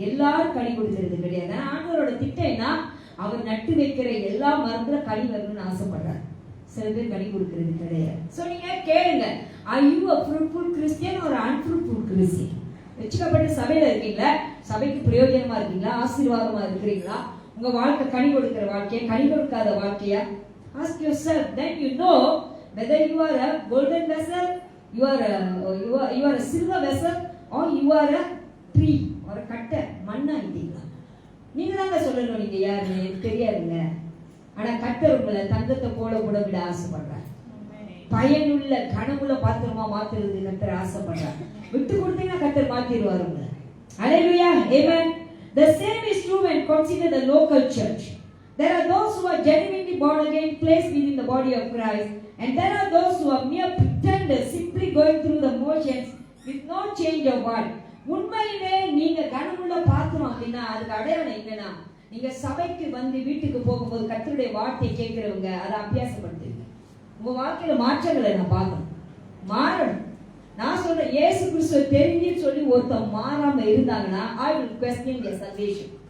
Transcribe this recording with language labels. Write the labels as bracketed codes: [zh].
[ta] எல்லாரும் கனி கொடுக்கிறது கிடையாது. ஆண்டவரோட திட்டம் என்ன? அவர் நட்டு வைக்கிற எல்லா மரத்துல கனி வரணும்னு ஆசைப்படுறார். சில பேர் கனி கொடுக்கிறது கிடையாது. சோ நீங்க கேளுங்க, [en] are you a fruitful Christian or unfruitful Christian? [ta] வெச்சுக்கப்பட்ட சபையில இருக்கீங்களா? சபைக்கு பிரயோஜனமா இருக்கீங்களா? ஆசீர்வாதமா இருக்கிறீங்களா? உங்க வாழ்க்கை கனி கொடுக்கிற வாழ்க்கையா, கனி கொடுக்காத வாழ்க்கையா? [en] Ask yourself, then you know whether you are a golden vessel, you are a silver vessel, or you are a tree or a [ta] கட்டை மண்ணா இல்லீங்களா? நீங்க தாங்க சொல்லணும் நீங்க யாருன்னு. எனக்கு தெரியாதுங்க. ஆனா கர்த்தர் உங்களை தங்கத்தை போல கூட விட ஆசைப்படுறார். பயனுள்ள கனவுள்ள பாத்திரமா மாத்துறது கர்த்தர் ஆசைப்படுறார். விட்டு கொடுத்தீங்கன்னா கர்த்தர் மாத்திடுவார் உங்களை. [en] Hallelujah, amen. The same is true when consider the local church. There are those who are genuinely born again, placed within the body of Christ, and there are those who are mere pretenders, simply going through the motions with no change of heart. [ta] உண்மையிலே நீங்க கனவுள்ள பாத்திரம் அப்படின்னா அதுக்கு அடையாளம் என்னன்னா, நீங்க சபைக்கு வந்து வீட்டுக்கு போகும்போது கர்த்தருடைய வார்த்தையை கேட்கிறவங்க அதை அபியாசப்படுத்துங்க. உங்க வாழ்க்கையில மாற்றங்களை நான் பார்க்கணும், மாறணும். நான் சொல்றேன், இயேசு கிறிஸ்துவை தெரிஞ்சு சொல்லி ஒருத்தன் மாறாம இருந்தாங்கன்னா [en] I will question their salvation.